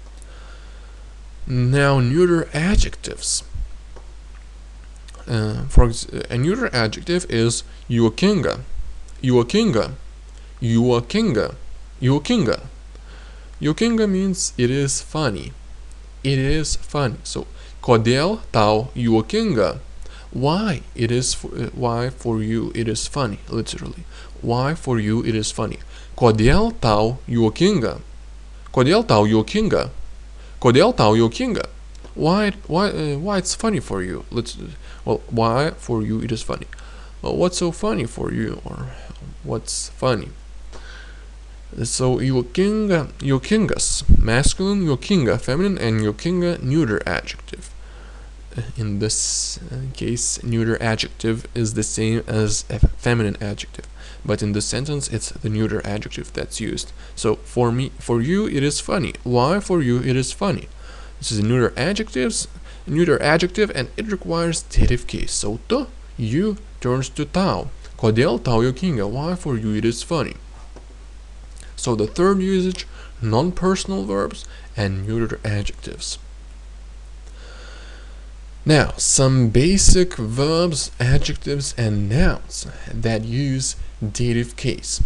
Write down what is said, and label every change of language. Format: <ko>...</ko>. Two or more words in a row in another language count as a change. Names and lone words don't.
<en>Now, neuter adjectives. A neuter adjective is</en> <lt>juokinga, juokinga, juokinga, juokinga.</lt> <en>Juokinga means it is funny. It is funny. So,</en> <lt>kodėl tau juokinga?</lt> <en>Why why for you it is funny, literally. Why for you it is funny.</en> <lt>Kodėl tau juokinga? Kodėl tau juokinga? Kodėl tau juokinga?</lt> <en>Why it's funny for you? Why for you it is funny? Well, what's so funny for you, or what's funny?</en> <lt>So juokinga, juokingas, masculine, juokinga,</lt> <en>feminine, and juokinga, neuter adjective. In this case, neuter adjective is the same as a feminine adjective, but in this sentence it's the neuter adjective that's used. So for you it is funny. Why for you it is funny? This is a neuter adjective, and it requires dative case. So tu, you, turns to tau.</en> <lt>Kodėl tau juokinga?</lt> <en>Why for you it is funny? So the third usage, non-personal verbs and neuter adjectives. Now, some basic verbs, adjectives, and nouns that use dative case.</en>